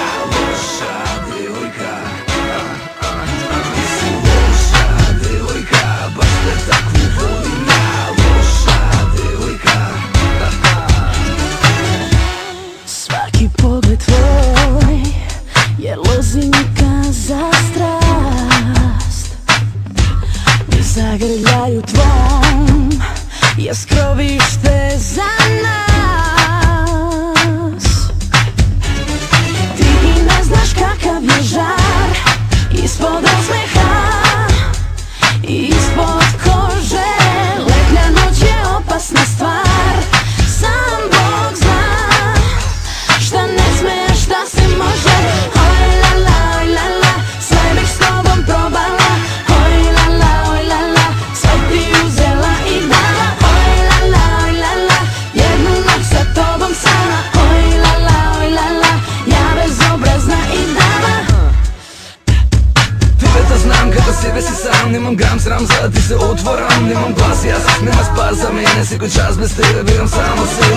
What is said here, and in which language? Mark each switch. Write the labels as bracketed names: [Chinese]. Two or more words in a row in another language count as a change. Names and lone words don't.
[Serbian] Лоша девојка, ти си лоша девојка, баш те такву волим ја. Лоша девојка. Сваки поглед твој е лозинка за страст. Ми загрљају твом je skrovište za nas. Ti ne znaš kakav je žar ispod osmeha i ispod kože. Letnja noć je opasna stvar, sam Bog zna šta ne sme, šta se može. Oj la la, oj la la, sve bih s tobom probala. Oj la la, oj la la, sve ti uzela i dala. [Macedonian] Себе си сам, немам грам срам за да ти се отворам. Немам глас и аз, нема спас за мене. Секој час без тебе бивам само себе.